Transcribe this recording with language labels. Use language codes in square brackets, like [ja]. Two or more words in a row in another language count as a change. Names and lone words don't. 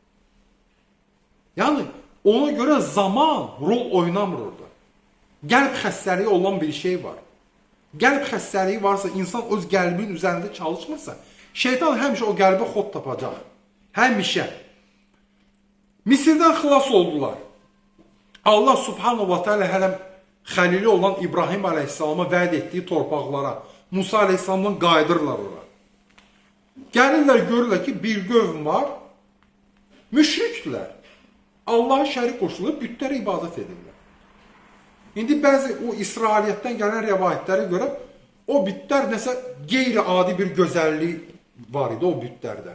[az] Yəni, ona görə zaman rol oynamır orada. Qəlb xəstəliyi olan bir şey var. qəlb xəstəliyi varsa, insan öz qəlbinin üzərində çalışmırsa, şeytan həmişə o qəlbə xod tapacaq. Həmişə. Misirdən xilas oldular. Allah [ar] سبحانه وتعالى [az] hələm xəlili olan İbrahim aleyhissalama vəd etdiyi torpaqlara, Musa aleyhissalamdan qayıdırlar ora. Gəlirlər, görürlər ki, bir qövm var, müşrikdirlər. Allah'a şərik qoşulub, bütlərə ibadət edirlər. İndi bəzi o İsrailiyyətdən gələn rəvayətlərə görə o bütlər nəsə qeyri-adi bir gözəllik var idi o bütlərdə.